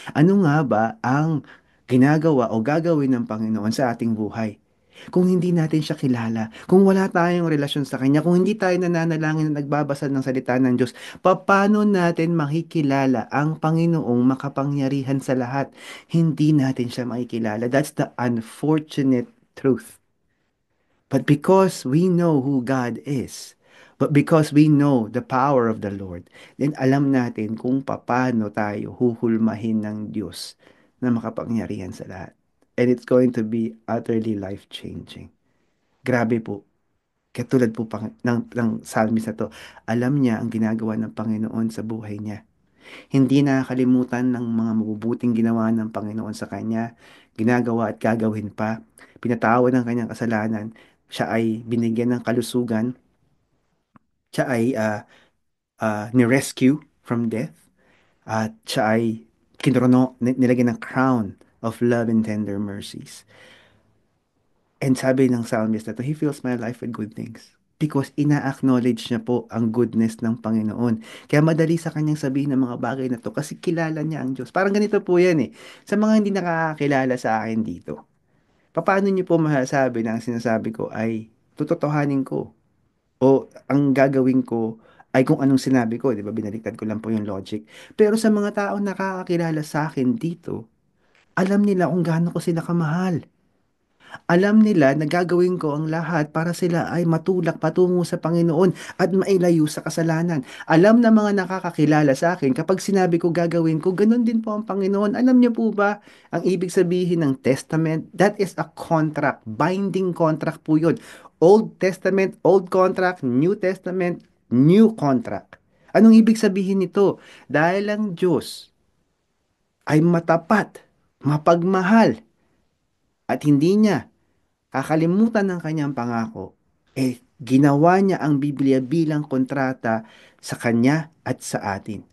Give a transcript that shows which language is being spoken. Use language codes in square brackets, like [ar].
[tl] Ano nga ba ang ginagawa o gagawin ng Panginoon sa ating buhay? Kung hindi natin siya kilala, kung wala tayong relasyon sa Kanya, kung hindi tayo nananalangin na nagbabasa ng salita ng Diyos, paano natin makikilala ang Panginoong makapangyarihan sa lahat? Hindi natin siya makikilala. [en] That's the unfortunate truth. But because we know who God is, but because we know the power of the Lord, then [tl] alam natin kung paano tayo huhulmahin ng Diyos na makapangyarihan sa lahat. [en] And it's going to be utterly life-changing. [tl] Grabe po. Katulad po ng psalmist na to, alam niya ang ginagawa ng Panginoon sa buhay niya. Hindi nakakalimutan ng mga mabubuting ginawa ng Panginoon sa kanya, ginagawa at gagawin pa. Pinatawad ng kanyang kasalanan. Siya ay binigyan ng kalusugan. Siya ay ni-rescue [en] from death. [tl] At siya ay nilagyan ng [en] crown of love and tender mercies. And [tl] sabi ng psalmist na to, [en] he fills my life with good things. [tl] Because ina-acknowledge niya po ang goodness ng Panginoon. Kaya madali sa kanyang sabihin ng mga bagay na to kasi kilala niya ang Diyos. Parang ganito po yan eh. Sa mga hindi nakakakilala sa akin dito, paano niyo po masasabi na ang sinasabi ko ay tutotohanin ko? O ang gagawin ko ay kung anong sinabi ko, di ba? Binaliktad ko lang po yung logic. Pero sa mga tao nakakakilala sa akin dito, alam nila kung gaano ko sila kamahal. Alam nila na gagawin ko ang lahat para sila ay matulak patungo sa Panginoon at mailayo sa kasalanan. Alam na mga nakakakilala sa akin, kapag sinabi ko gagawin ko, ganun din po ang Panginoon. Alam niyo po ba ang ibig sabihin ng testament? [en] That is a contract, binding contract [tl] po yun. [en] Old Testament, Old Contract, New Testament, New Contract. [tl] Anong ibig sabihin nito? Dahil ang Diyos ay matapat, mapagmahal, at hindi niya kakalimutan ng kanyang pangako, ginawa niya ang Biblia bilang kontrata sa kanya at sa atin.